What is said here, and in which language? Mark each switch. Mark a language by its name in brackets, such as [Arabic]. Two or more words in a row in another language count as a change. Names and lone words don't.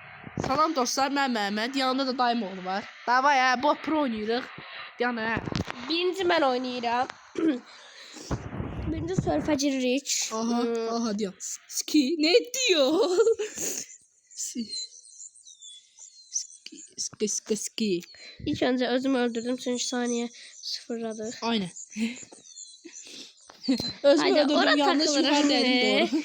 [Azerbaijani] Salam dostlar, mən Məhəmməd. Yanımda da dayım oğlu var. Davay ha, bu pro oynayırıq. Yana ha. Birinci mən oynayıram. Birinci Surfacı Rich. [Turkish] Aha diyor. Ski ne diyor? Ski. İlk önce özümü öldürdüm çünkü saniye sıfırladı. Aynen. Özümü öldürdüm, yanlış yukarı dedim, doğru.